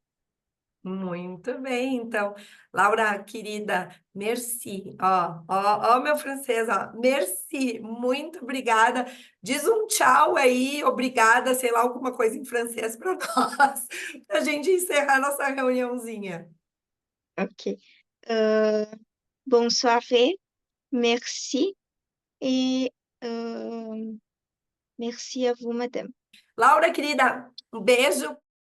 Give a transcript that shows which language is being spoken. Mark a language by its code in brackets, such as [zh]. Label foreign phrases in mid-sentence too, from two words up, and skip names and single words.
[pt] Muito bem, então, Laura, querida, merci. Ó, meu francês, ó, merci, muito obrigada. Diz um tchau aí, obrigada, sei lá, alguma coisa em francês para nós, para a gente encerrar nossa reuniãozinha. Ok. [fr] Euh, Bonne soirée, merci et merci à vous, madame. [pt] Laura, querida, um beijo,